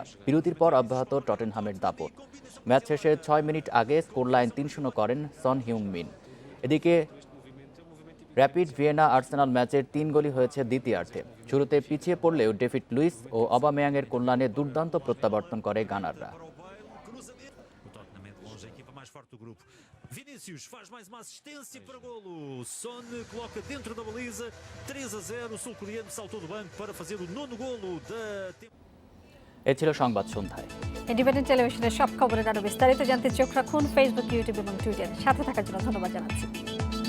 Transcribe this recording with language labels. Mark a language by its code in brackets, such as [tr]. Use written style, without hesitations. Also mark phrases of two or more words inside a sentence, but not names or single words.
[bn] বিরতির পর অব্যাহত টটেনহামের দাপট। ম্যাচ শেষে 6 মিনিট আগে স্কোরলাইন 3-0 করেন সন হিউং-মিন। এদিকে র্যাপিড ভিয়েনা আর্সেনাল ম্যাচের 3 গোলই হয়েছে দ্বিতীয়ার্ধে। শুরুতে পিছিয়ে পড়লেও ডেভিড লুইস ও অবামেয়াংয়ের কল্যাণে দুর্দান্ত প্রত্যাবর্তন করে গানাররা। [pt] Vinícius faz mais uma assistência para golo. Son coloca dentro da baliza. 3-0. O sul-coreano saltou do banco para fazer o 9º golo da temporada. [bn] এ ছিল সংবাদ সন্ধ্যায়। ইন্ডিপেন্ডেন্ট টেলিভিশনের সব খবরের আরো বিস্তারিত জানতে চোখ রাখুন ফেসবুক, ইউটিউব এবং টুইটারে। সাথে থাকার জন্য ধন্যবাদ জানাচ্ছি।